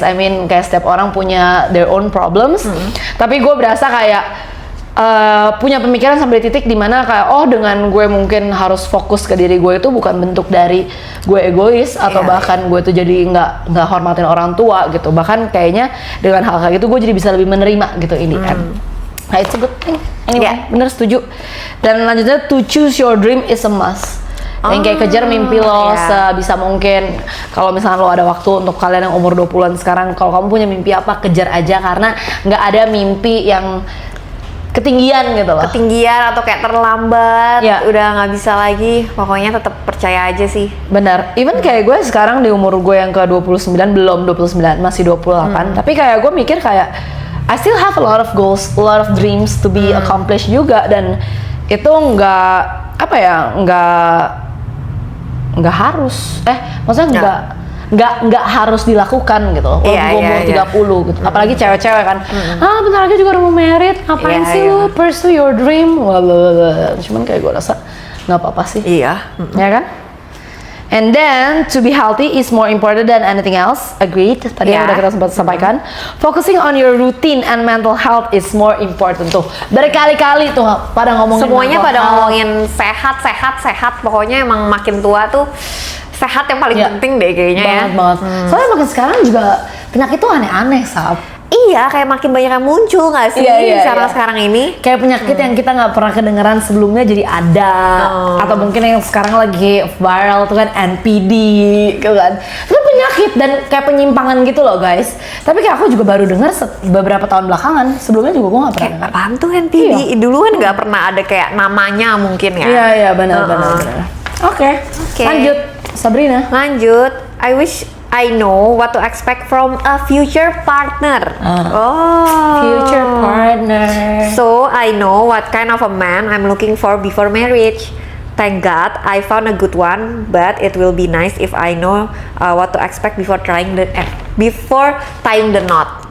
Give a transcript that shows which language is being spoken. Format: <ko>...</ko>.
<id>I mean kayak setiap orang punya</id> <en>their own problems,</en> <id>tapi gue berasa kayak punya pemikiran sampai titik dimana kayak dengan gue mungkin harus fokus ke diri gue itu bukan bentuk dari gue egois atau bahkan gue tuh jadi nggak hormatin orang tua gitu, bahkan kayaknya dengan hal kayak gitu gue jadi bisa lebih menerima gitu ini kan.</id> <en>Nah, it's a good thing. Anyway,</en> <id>bener setuju. Dan lanjutnya,</id> <en>to choose your dream is a must.</en> <id>Yang kayak kejar mimpi lo sebisa mungkin. Kalau misalnya lo ada waktu, untuk kalian yang umur 20-an sekarang, kalau kamu punya mimpi apa, kejar aja, karena nggak ada mimpi yang ketinggian gitu loh. Ketinggian atau kayak terlambat, udah nggak bisa lagi. Pokoknya tetap percaya aja sih. Benar. Even kayak gue sekarang di umur gue yang ke 29, belum 29, masih 28. Tapi kayak gue mikir kayak</id> <en>I still have a lot of goals, a lot of dreams to be accomplished</en> <id>juga, dan itu nggak harus, maksudnya nggak harus dilakukan gitu loh. Kalau umur 30 gitu, apalagi cewek-cewek kan, bentar lagi juga udah mau married, ngapain sih lu</id> <en>pursue your dream,</en> <id>cuman kayak gue rasa nggak apa-apa sih, ya kan?</id> <en>And then, to be healthy is more important than anything else. Agreed.</en> <id>Tadi yang udah kita sempat sampaikan.</id> <en>Focusing on your routine and mental health is more important.</en> <id>Tuh, berkali-kali tuh pada ngomongin semuanya pada ngomongin sehat. Pokoknya emang makin tua tuh sehat yang paling penting deh kayaknya. Banget. Soalnya makin sekarang juga penyakit tuh aneh-aneh, Sab. Iya, kayak makin banyak yang muncul nggak sih sekarang ini? Kayak penyakit yang kita nggak pernah kedengeran sebelumnya jadi ada, atau mungkin yang sekarang lagi viral tuh kan NPD, gitu kan? Itu penyakit dan kayak penyimpangan gitu loh guys. Tapi kayak aku juga baru dengar beberapa tahun belakangan. Sebelumnya juga gue nggak pernah dengar. Apaan tuh NPD? Dulu kan nggak pernah ada kayak namanya mungkin ya? Iya benar. Oke. Lanjut, Sabrina. Lanjut.</id> <en>I wish I know what to expect from a future partner. Future partner. So I know what kind of a man I'm looking for before marriage. Thank God I found a good one, but it will be nice if I know what to expect before tying the knot.</en>